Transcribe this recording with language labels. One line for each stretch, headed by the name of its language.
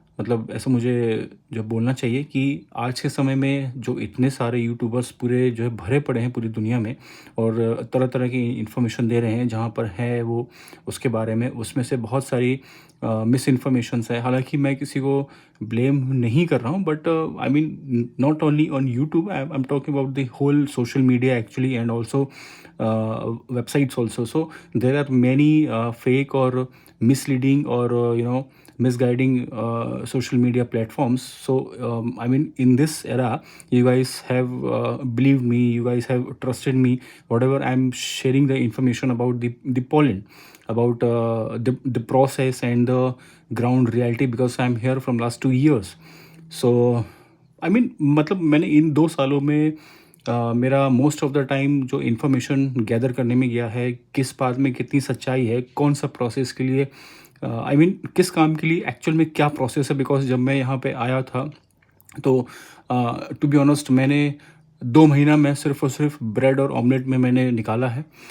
Hindi: मतलब ऐसा मुझे जो बोलना चाहिए कि आज के समय में जो इतने सारे यूट्यूबर्स पूरे जो है भरे पड़े हैं पूरी दुनिया में और तरह-तरह की इन्फॉर्मेशन दे रहे हैं, जहाँ पर है वो उसके बारे में, उसमें से बहुत सारी मिस इन्फॉर्मेशंस है। हालाँकि मैं किसी को ब्लेम नहीं कर रहा हूँ,
English: But I mean not only on YouTube, I am talking about the whole social media actually, and also websites also. So there are many fake or misleading or misguiding social media platforms. So I mean, in this era, you guys have believed me, you guys have trusted me, whatever I'm sharing the information about the pollen, about the process and the ground reality, because I'm here from last 2 years.
Hindi: So I mean मतलब मैंने इन 2 सालों में मेरा most of the time जो information gather करने में गया है, किस बात में कितनी सच्चाई है, कौन-सा प्रोसेस के लिए आई मीन किस काम के लिए एक्चुअल में क्या प्रोसेस है। बिकॉज़ जब मैं यहाँ पे आया था तो
English: to be honest
Hindi: मैंने 2 महीना मैं सिर्फ़ और सिर्फ़ ब्रेड और ऑमलेट में मैंने निकाला है।